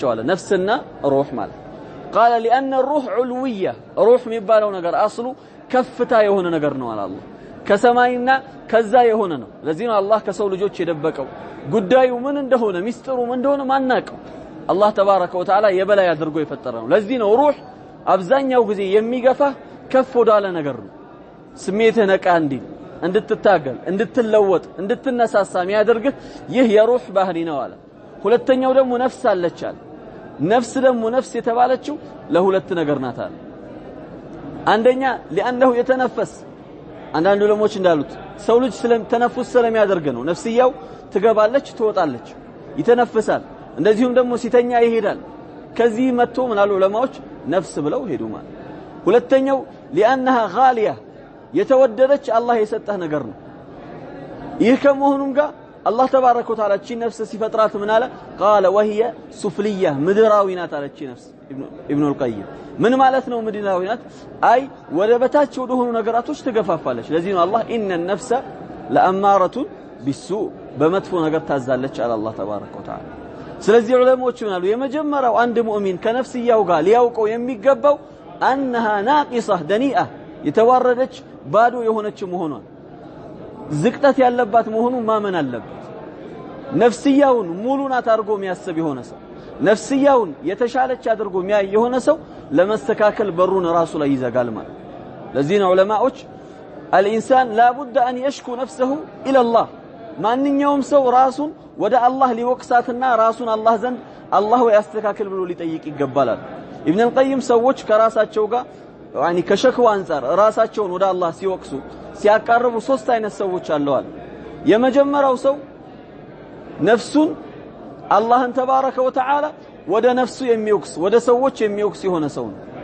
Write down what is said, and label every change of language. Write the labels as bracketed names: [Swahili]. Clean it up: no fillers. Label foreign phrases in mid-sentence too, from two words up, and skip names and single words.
[Amharic] አለ ነፍስና ሩህ ማለት [Arabic] قال لأن الروح علوية [Amharic] روح የሚባለው ነገር አስሉ ከፍታ የሆነ ነገር ነው አለ አላህ ከሰማይና ከዛ የሆነ ነው ለዚህ ነው አላህ ከሰው ልጆች የደበቀው ጉዳዩ ምን እንደሆነ ሚስጥሩ ምን እንደሆነ ማናቀው [Arabic] الله تبارك وتعالى [Amharic] የበላይ አድርጎ የፈጠረ ነው ለዚህ ነው ሩህ አብዛኛው ጊዜ የሚገፋ ከፍ ወዳለ ነገር ነው ስሜትህ ነቃ እንዲል እንድትታገል እንድትለወጥ እንድትነሳሳ የሚያደርግህ ይህ የሩህ ባህሪ ነው አለ ሁለተኛው ደግሞ ነፍስ አለች አለ ነፍስ ደግሞ ነፍስ የተባለችው ለሁለት ነገር ናት አለ አንደኛ لانه يتنفس አንዳንዱ ለሞች እንዳሉት ሰው ልጅ ተነፍስ ስለሚያደርግ ነው ነፍስያው ትገባለች ትወጣለች ይተነፍሳል እንደዚሁም ደግሞ ሲተኛ ይሄዳል ከዚህ መጥቶ ምናሉ ዑለማዎች ነፍስ ብለው ሄዱ ማለት ሁለተኛው [Arabic] لانها غاليه [Amharic] የተወደደች አላህ የሰጠህ ነገር ነው ይህ ከመሆኑም ጋር [Arabic] الله تبارك وتعالى [Amharic] እቺ ነፍስ ሲፈጥራት ምን አለ [Arabic] قال وهي سفليه [Amharic] ምድራዊ ናት አለ እቺ ነፍስ ኢብኑ القيم ምን ማለት ነው ምድራዊ ናት አይ ወደ በታች ወደ ሆኑ ነገራቶች ትገፋፋለች ለዚህ ነው አላህ [Arabic] ان النفس لاماره بالسوء [Amharic] በመጥፎ ነገር ታዛለች አለ [Arabic] الله تبارك وتعالى [Amharic] ስለዚህ ዑለማዎች ምን አሉ የመጀመሪያው አንድ ሙእሚን ከነፍስያው ጋር ሊያውቀው የሚገባው [Arabic] انها ناقصه دنيئه [Amharic] የተዋረደች ባዶ የሆነች መሆኗን ዝቅጠት ያለባት መሆኑን ማመን አለበት ነፍስያውን ሙሉናት አድርጎ የሚያስብ የሆነ ሰው ነፍስያውን የተሻለች አድርጎ የሚያይ የሆነ ሰው ለመስተካከል በሩን ራሱ ላይ ይዘጋል ማለት ለዚህ ነው ዑለማዎች [Arabic] الانسان لا بد ان يشكو نفسه الى الله [Amharic] ማንኛውም ሰው ራሱን ወደ አላህ ሊወቅሳትና ራሱን አላህ ዘንድ አላህ ያስተካክል ብሎ ሊጠይቅ ይገባል ኢብኑ القيم ሰዎች ከራሳቸው ጋር يعني ከሸክዋ አንፃር ራሳቸውን ወደ አላህ ሲወቅሱ ሲያቀርቡ ሶስት አይነት ሰዎች አለዋል የመጀመሪያው ሰው ነፍሱን አላህን [Arabic] تبارك وتعالى [Amharic] ወደ ነፍሱ የሚወክስ ወደ ሰዎች የሚወክስ የሆነ ሰው ነው